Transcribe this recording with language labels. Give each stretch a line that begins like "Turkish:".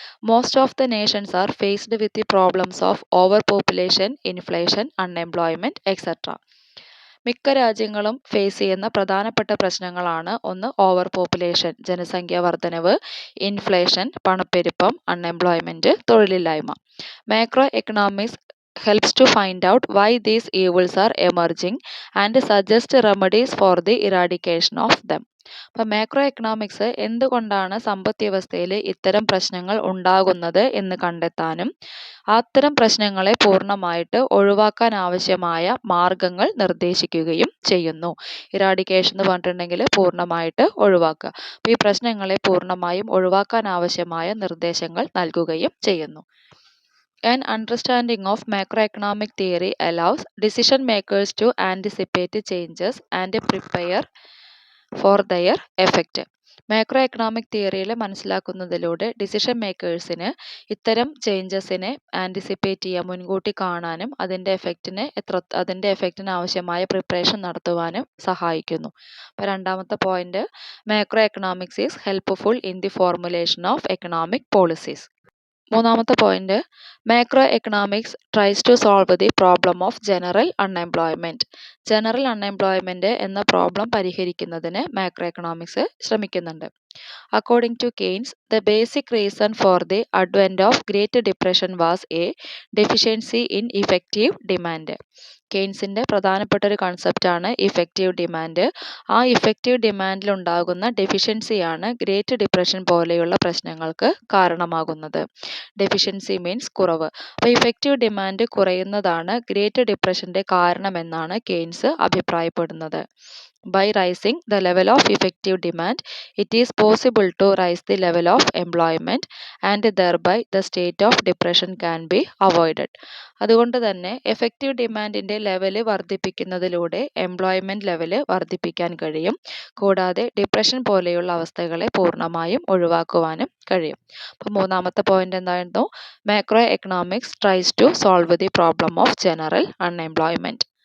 English: Most of the nations are faced with the problems of over population, inflation, unemployment etcetera.
Malayalam: മിക്ക രാജ്യങ്ങളും face ചെയ്യുന്ന പ്രധാനപ്പെട്ട പ്രശ്നങ്ങളാണ് ഒന്ന് ഓവർ പോപ്പുലേഷൻ, ജനസംഖ്യാ വർധനവ്, ഇൻഫ്ലേഷൻ, പണപ്പെരുപ്പം, അൺഎംപ്ലോയ്മെന്റ്, തൊഴിലില്ലായ്മ.
English: Macroeconomics helps to find out why these evils are emerging and suggest remedies for the eradication of them.
Malayalam: അപ്പം മാക്രോ എക്കണോമിക്സ് എന്തുകൊണ്ടാണ് സമ്പദ് വ്യവസ്ഥയിൽ ഇത്തരം പ്രശ്നങ്ങൾ ഉണ്ടാകുന്നത് എന്ന് കണ്ടെത്താനും അത്തരം പ്രശ്നങ്ങളെ പൂർണ്ണമായിട്ട് ഒഴിവാക്കാൻ ആവശ്യമായ മാർഗങ്ങൾ നിർദ്ദേശിക്കുകയും ചെയ്യുന്നു. ഇറാഡിക്കേഷൻ എന്ന് പറഞ്ഞിട്ടുണ്ടെങ്കിൽ പൂർണ്ണമായിട്ട് ഒഴിവാക്കുക. അപ്പോൾ ഈ പ്രശ്നങ്ങളെ പൂർണ്ണമായും ഒഴിവാക്കാൻ ആവശ്യമായ നിർദ്ദേശങ്ങൾ നൽകുകയും ചെയ്യുന്നു.
English: An understanding of macroeconomic theory allows decision makers to anticipate changes and prepare for their effect.
Malayalam: Macro economic തിയറിയിൽ മനസ്സിലാക്കുന്നതിലൂടെ ഡിസിഷൻ മേക്കേഴ്സിന് ഇത്തരം ചേഞ്ചസിനെ ആൻറ്റിസിപ്പേറ്റ് ചെയ്യാൻ, മുൻകൂട്ടി കാണാനും അതിൻ്റെ എഫക്റ്റിന് ആവശ്യമായ പ്രിപ്പറേഷൻ നടത്തുവാനും സഹായിക്കുന്നു. അപ്പോൾ രണ്ടാമത്തെ point,
English: Macroeconomics is helpful in the formulation of economic policies.
Malayalam: മൂന്നാമത്തെ point,
English: Macroeconomics tries to solve the problem of general unemployment.
Malayalam: General unemployment എന്ന പ്രോബ്ലം പരിഹരിക്കുന്നതിന് മാക്രോ എക്കണോമിക്സ് ശ്രമിക്കുന്നുണ്ട്.
English: According to Keynes, the basic reason for the advent of Great Depression was a deficiency in effective demand.
Malayalam: കെയ്ൻസിൻ്റെ പ്രധാനപ്പെട്ട ഒരു കൺസെപ്റ്റാണ് effective demand. ആ effective ഡിമാൻഡിൽ ഉണ്ടാകുന്ന ഡെഫിഷ്യൻസിയാണ് great depression പോലെയുള്ള പ്രശ്നങ്ങൾക്ക് കാരണമാകുന്നത്. ഡെഫിഷ്യൻസി മീൻസ് കുറവ്. അപ്പോൾ ഇഫക്റ്റീവ് ഡിമാൻഡ് കുറയുന്നതാണ് ഗ്രേറ്റ് ഡിപ്രഷൻ്റെ കാരണമെന്നാണ് കെയ്ൻസ് അഭിപ്രായപ്പെടുന്നത്.
English: By rising the level of effective demand, it is possible to rise the level of employment and thereby the state of depression can be avoided.
Malayalam: അതുകൊണ്ട് തന്നെ effective ഡിമാൻഡിൻ്റെ level വർദ്ധിപ്പിക്കുന്നതിലൂടെ employment level വർദ്ധിപ്പിക്കാൻ കഴിയും. കൂടാതെ depression പോലെയുള്ള അവസ്ഥകളെ പൂർണ്ണമായും ഒഴിവാക്കുവാനും കഴിയും. അപ്പോൾ മൂന്നാമത്തെ പോയിന്റ് എന്തായിരുന്നു,
English: Macroeconomics tries to solve the problem of general unemployment.